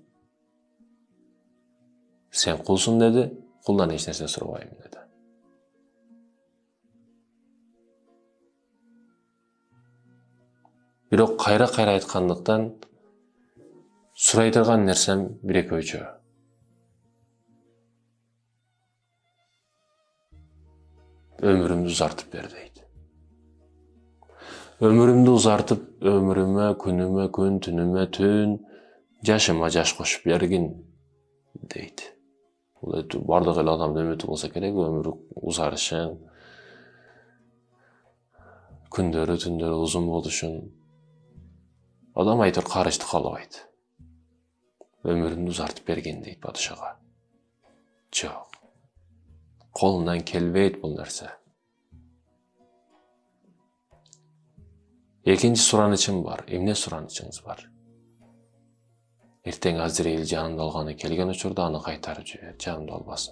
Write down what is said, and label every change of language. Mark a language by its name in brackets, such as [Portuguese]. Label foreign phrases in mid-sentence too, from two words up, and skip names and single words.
[Kyrgyz] Сен кулсуң деди, кулдан эч нерсе сурабайм деди. Бирок кайра айткандыктан сурай турган нерсем бир-экөөчө. Өмүрүмдү узартып бер дейди. Өмүрүмдү узартып, өмүрүмө, күнүмө күн, түнүмө түн, жашыма жаш кошуп бергин deydi. Бардык эле адамдын үмүтү болсо керек, өмүрү узарышын, күндөрү, түндөрү узун болушун. Адам айтыр карышты каалабайт. Өмүрүмдү узартып бергин дейт падышага. Жок. Колунан келбейт бул нерсе. Экинчи суранычым бар. Эмне суранычыңыз бар? Эртең Азраил жанымда алганы келген учурда аны кайтарып жибер, жанымда албасын.